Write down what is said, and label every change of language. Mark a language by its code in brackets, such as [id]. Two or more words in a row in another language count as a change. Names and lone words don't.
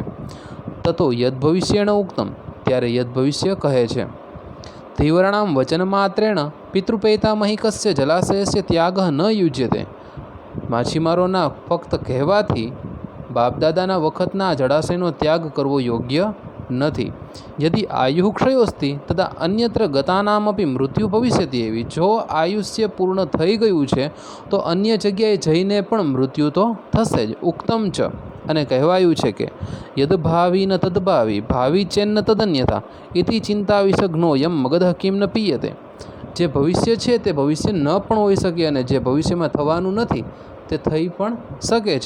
[sa] ततो यद भविष्येण उक्तम, [gu] ત્યારે યદ ભવિષ્ય કહે છે, [sa] धीवराणाम वचनमात्रेण पितृपैतामहिकस्य जलाशयस्य त्यागः न युज्यते, [gu] માછીમારોના ફક્ત કહેવાથી બાપદાદાના વખતના જળાશયનો ત્યાગ કરવો યોગ્ય નથી. [sa] यदि आयुः क्षयोस्ति तदा अन्यत्र गतानामपि मृत्यु भविष्यति एवी. [gu] જો આયુષ્ય પૂર્ણ થઈ ગયું છે તો અન્ય જગ્યાએ જઈને પણ મૃત્યુ તો થશે જ. [sa] उक्तम च [gu] અને કહેવાયું છે કે [sa] यदभावी न तदभावी भावी चेन्न तदन्यथा इति चिंता विषघ्नोयम मगध किम न पीयते. [gu] જે ભવિષ્ય છે તે ભવિષ્ય ન પણ હોઈ શકે અને જે ભવિષ્યમાં થવાનું નથી તે થઈ પણ શકે છે.